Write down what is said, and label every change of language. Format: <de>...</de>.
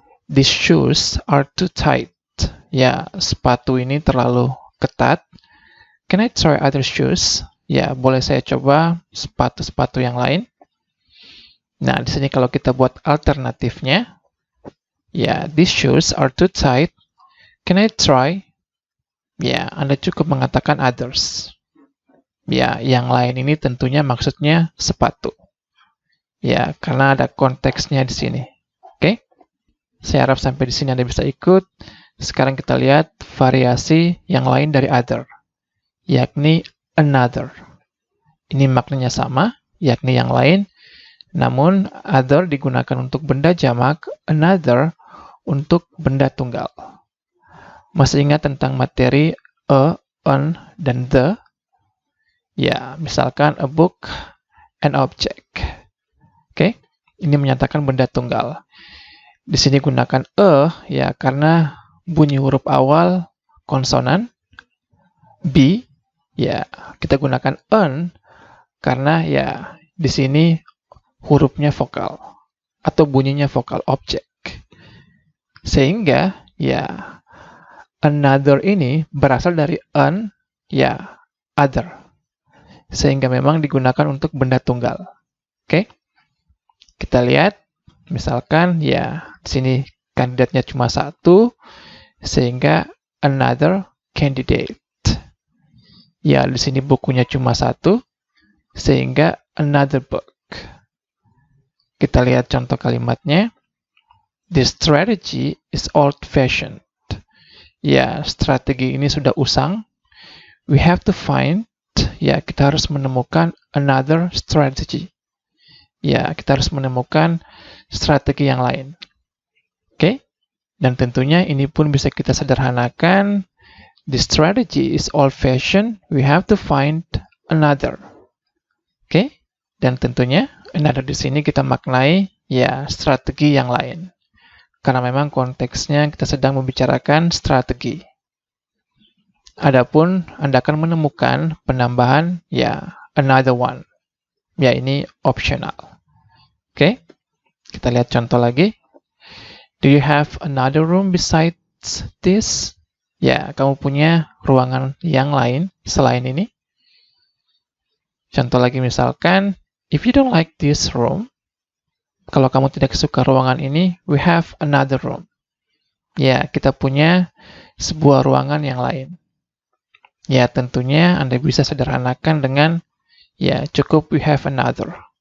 <en>These shoes are too tight.</en> <id>Sepatu ini terlalu ketat.</id> <en>Can I try other shoes?</en> <id>Boleh saya coba sepatu-sepatu yang lain? Nah, di sini kalau kita buat alternatifnya,</id> <en>these shoes are too tight. Can I try?</en> <id>Anda cukup mengatakan others. Yang lain ini tentunya maksudnya sepatu. Karena ada konteksnya di sini. Oke? Saya harap sampai di sini Anda bisa ikut. Sekarang kita lihat variasi yang lain dari other, yakni another. Ini maknanya sama, yakni yang lain, namun other digunakan untuk benda jamak, another untuk benda tunggal. Masih ingat tentang materi a, an, dan the?</id> <en>Misalkan a book, an object.</en> <id>Oke, ini menyatakan benda tunggal. Di sini gunakan karena bunyi huruf awal konsonan. B, kita gunakan an karena di sini hurufnya vokal atau bunyinya vokal objek. Sehingga another ini berasal dari an, other. Sehingga memang digunakan untuk benda tunggal. Oke. Kita lihat misalkan di sini kandidatnya cuma satu, sehingga another candidate. Di sini bukunya cuma satu, sehingga another book. Kita lihat contoh kalimatnya.</id> <en>This strategy is old-fashioned.</en> <id>Strategi ini sudah usang.</id> <en>We have to find,</en> <id>kita harus menemukan another strategy. Kita harus menemukan strategi yang lain. Oke? Dan tentunya ini pun bisa kita sederhanakan.</id> <en>The strategy is old-fashioned. We have to find another. Oke?</en> <id>Dan tentunya another di sini kita maknai strategi yang lain. Karena memang konteksnya kita sedang membicarakan strategi. Adapun Anda akan menemukan penambahan another one. Ini optional. Oke? Kita lihat contoh lagi.</id> <en>Do you have another room besides this?</en> <id>Kamu punya ruangan yang lain selain ini? Contoh lagi misalkan,</id> <en>if you don't like this room,</en> <id>kalau kamu tidak suka ruangan ini,</id> <en>we have another room.</en> <id>Kita punya sebuah ruangan yang lain. Tentunya Anda bisa sederhanakan dengan cukup</id> <en>we have another.</en>